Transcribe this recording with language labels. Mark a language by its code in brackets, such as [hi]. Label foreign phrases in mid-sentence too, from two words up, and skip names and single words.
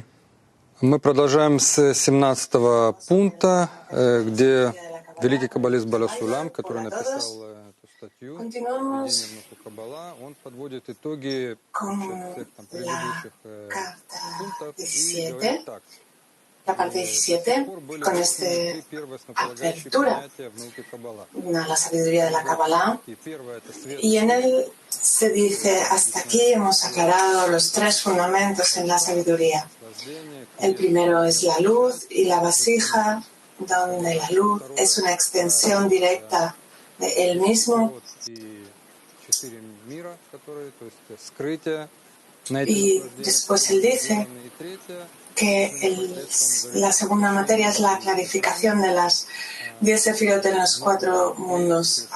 [ru] Мы продолжаем с 17 пункта, где великий каббалист Бааль Сулам, который написал эту статью «Введение в науку Каббала», он подводит итоги всех там предыдущих пунктов и говорит так. [es] La parte 17, con esta apertura a la sabiduría de la Kabbalah, y en él se dice, hasta aquí hemos aclarado los tres fundamentos en la sabiduría. El primero es la luz y la vasija, donde la luz es una extensión directa de él mismo, y después él dice que la segunda materia es la clarificación de las 10 sefirot en los 4 mundos.